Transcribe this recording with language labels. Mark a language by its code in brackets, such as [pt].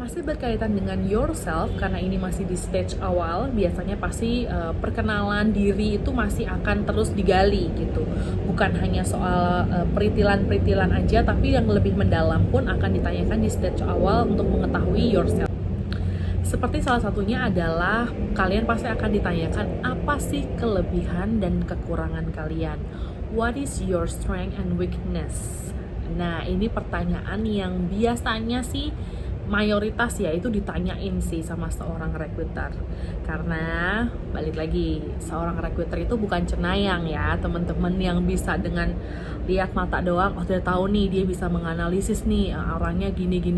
[id] Masih berkaitan dengan yourself, karena ini masih di stage awal, biasanya pasti perkenalan diri itu masih akan terus digali gitu. Bukan hanya soal peritilan-peritilan aja, tapi yang lebih mendalam pun akan ditanyakan di stage awal untuk mengetahui yourself. Seperti salah satunya adalah kalian pasti akan ditanyakan apa sih kelebihan dan kekurangan kalian. [en] What is your strength and weakness? [id] Nah, ini pertanyaan yang biasanya sih mayoritas ya itu ditanyain sih sama seorang recruiter. Karena balik lagi, seorang recruiter itu bukan cenayang ya, teman-teman, yang bisa dengan lihat mata doang udah tahu nih dia bisa menganalisis nih orangnya gini.